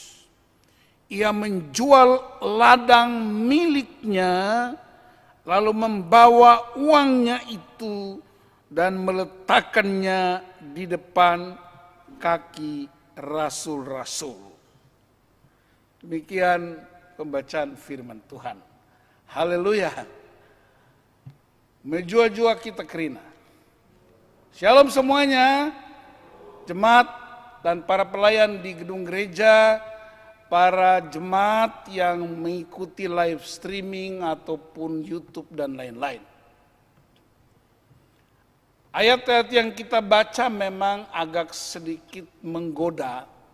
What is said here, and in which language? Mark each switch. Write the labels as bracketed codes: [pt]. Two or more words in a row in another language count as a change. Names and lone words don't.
[id] Ia menjual ladang miliknya, lalu membawa uangnya itu dan meletakkannya di depan kaki rasul-rasul. Demikian pembacaan firman Tuhan. Haleluya. [btx] Menjua-jua kita kerina. [id] Shalom semuanya, jemaat dan para pelayan di gedung gereja, para jemaat yang mengikuti [en] live streaming [id] ataupun YouTube dan lain-lain. Ayat-ayat yang kita baca memang agak sedikit menggoda.